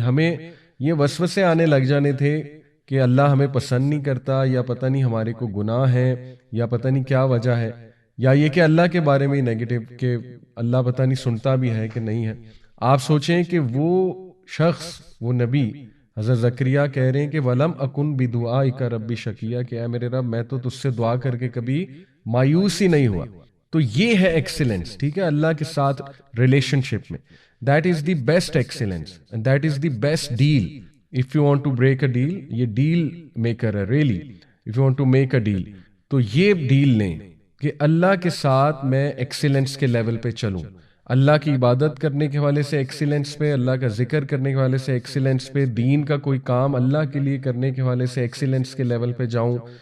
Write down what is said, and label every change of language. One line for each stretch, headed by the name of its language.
Urdu: ہمیں یہ وسوسے آنے لگ جانے تھے کہ اللہ ہمیں پسند نہیں کرتا، یا پتہ نہیں ہمارے کو گناہ ہے، یا پتہ نہیں کیا وجہ ہے، یا یہ کہ اللہ کے بارے میں نیگیٹو کہ اللہ پتہ نہیں سنتا بھی ہے کہ نہیں ہے. آپ سوچیں کہ وہ شخص، وہ نبی حضرت زکریا کہہ رہے ہیں کہ
Arabic: وَلَمْ أَكُنْ بِدُعَائِكَ رَبِّ شَقِيًّا،
Urdu: کہ اے میرے رب میں تو تجھ سے دعا کر کے کبھی مایوس ہی نہیں ہوا. تو یہ ہے ایکسیلنس، ٹھیک ہے، اللہ کے ساتھ ریلیشن شپ میں.
English: That is the best excellence and that is the best deal. If you want to break a deal, یہ deal maker ہے really. If you want to make a deal
Urdu: تو یہ ڈیل لیں کہ اللہ کے ساتھ میں ایکسیلنس کے لیول پہ چلوں، اللہ کی عبادت کرنے کے حوالے سے ایکسیلنس پہ، اللہ کا ذکر کرنے کے حوالے سے ایکسیلنس پہ، دین کا کوئی کام اللہ کے لیے کرنے کے حوالے سے ایکسیلنس کے لیول پہ جاؤں.